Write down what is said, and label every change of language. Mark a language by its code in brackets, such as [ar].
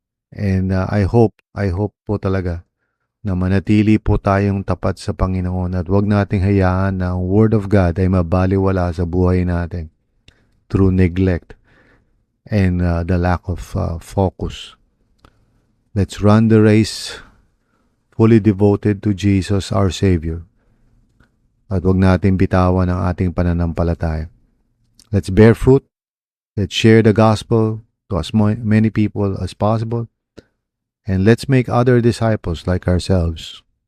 [en] And I hope [tl] po talaga na manatili po tayong tapat sa Panginoon at huwag nating hayaan na ang Word of God ay mabaliwala sa buhay natin [en] through neglect and the lack of focus. Let's run the race fully devoted to Jesus, our Savior. [tl] At huwag natin bitawan ang ating pananampalataya. [en] Let's bear fruit. Let's share the gospel to as many people as possible. And let's make other disciples like ourselves.